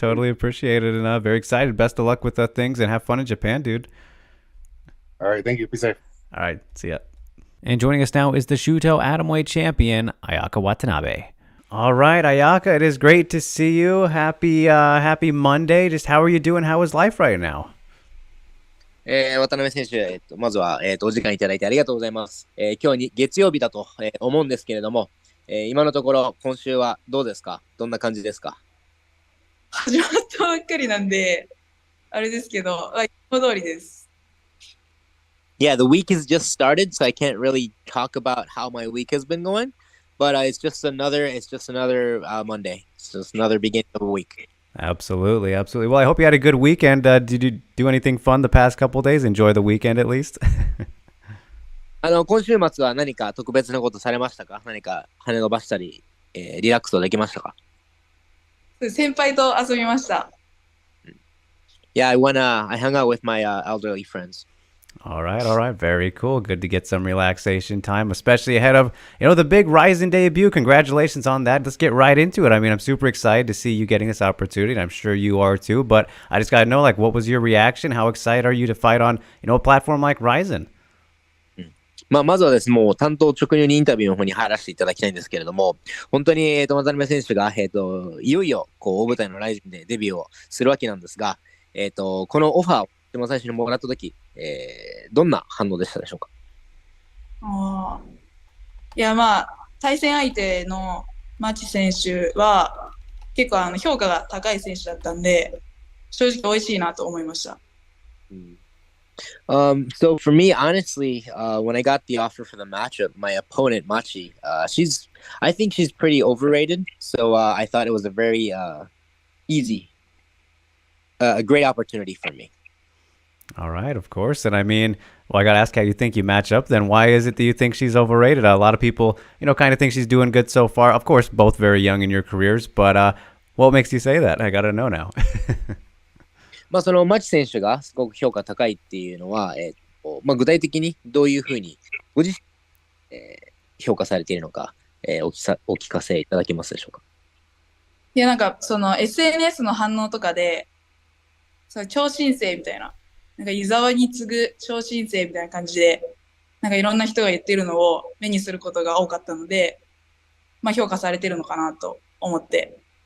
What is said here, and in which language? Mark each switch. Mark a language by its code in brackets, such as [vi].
[en] Totally appreciate it, and very excited. Best of luck with things, and have fun in Japan, dude. All right, thank you. Be safe. All right, see ya. And joining us now is the Shuto Atomweight champion, Ayaka Watanabe. All right, Ayaka, it is great to see you. Happy Monday. Just how are you doing? How is life right now? [ja] 渡辺選手、まずは、お時間いただいてありがとうございます。今日に月曜日だと、思うんですけれども、今のところ今週はどうですか？どんな感じですか？始まったばっかりなんで、あれですけど、いつも通りです。 [en] Yeah, the week has just started, so I can't really talk about how my week has been going, but it's just another Monday. It's just another beginning of a week. Absolutely. Well, I hope you had a good weekend. Did you do anything fun the past couple of days? Enjoy the weekend at least? [ja] 今週末は何か特別なことされましたか？何か羽伸ばしたり、リラックスできましたか？先輩と遊びました。 [en] Yeah, I hung out with my elderly friends. All right. Very cool. Good to get some relaxation time, especially ahead of, the big Ryzen debut. Congratulations on that. Let's get right into it. I mean, I'm super excited to see you getting this opportunity, and I'm sure you are too, but I just got to know, what was your reaction? How excited are you to fight on, a platform like Ryzen? [ja] まずはですね、もう担当直入にインタビューの方に入らせていただきたいんですけれども、本当に、渡辺選手が、いよいよ大舞台のライジンでデビューをするわけなんですが、このオファーを一番最初にもらったとき、どんな反応でしたでしょうか？いや、対戦相手のマチ選手は結構評価が高い選手だったんで、正直美味しいなと思いました。 [en] So for me, honestly, when I got the offer for the matchup, my opponent Machi, I think she's pretty overrated. So I thought it was a very a great opportunity for me. All right, of course. And I mean, I got to ask how you think you match up then. Why is it that you think she's overrated? A lot of people, kind of think she's doing good so far. Of course, both very young in your careers, but what makes you say that? I got to know now. [ja] そのマチ選手がすごく評価高いっていうのは、具体的にどういうふうにご自身、評価されているのか、お聞かせいただけますでしょうか？いや、その SNS の反応とかで、超新星みたいな、湯沢に次ぐ超新星みたいな感じで、いろんな人が言ってるのを目にすることが多かったので、評価されてるのかなと思って。